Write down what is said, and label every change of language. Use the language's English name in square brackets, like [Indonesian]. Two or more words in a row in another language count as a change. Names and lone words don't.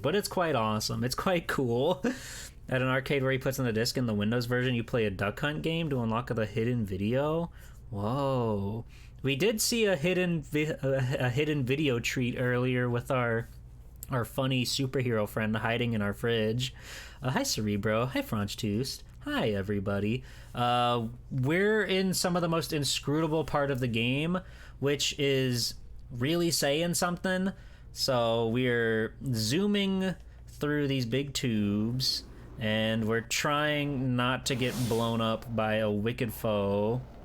[English] But it's quite awesome. It's quite cool. At an arcade where he puts in the disc in the Windows version, you play a Duck Hunt game to unlock the hidden video. Whoa. We did see a hidden video treat earlier with our funny superhero friend hiding in our fridge. Hi, Cerebro. Hi, Franchtoost. Hi, everybody. We're in some of the most inscrutable part of the game, which is really saying something. So we're zooming through these big tubes, and we're trying not to get blown up by a wicked foe.